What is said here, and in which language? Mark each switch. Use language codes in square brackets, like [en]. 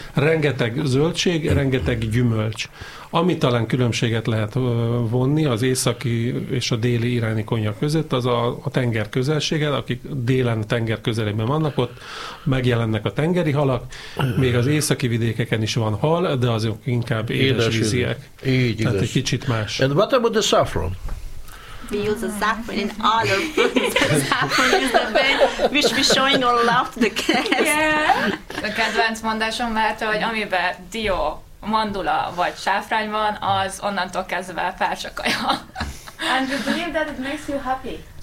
[hu] Rengeteg zöldség, rengeteg gyümölcs. Ami talán különbséget lehet vonni az északi és a déli iráni konyha között, az a tenger közelsége, akik délen a tenger közelében vannak, ott megjelennek a tengeri halak, még az északi vidékeken is van hal, de azok inkább édesvíziek. Így tehát igaz. Egy kicsit más. [en] And what about the saffron? We use a saffron in all our foods. Saffron is the best, which we're showing our love to the guests. Yeah. [hu] A kedvenc mondásom lehet, hogy amiben dió, mandula vagy sáfrány van, az onnantól kezdve perzsa kaja. [en] And you believe that it makes you happy?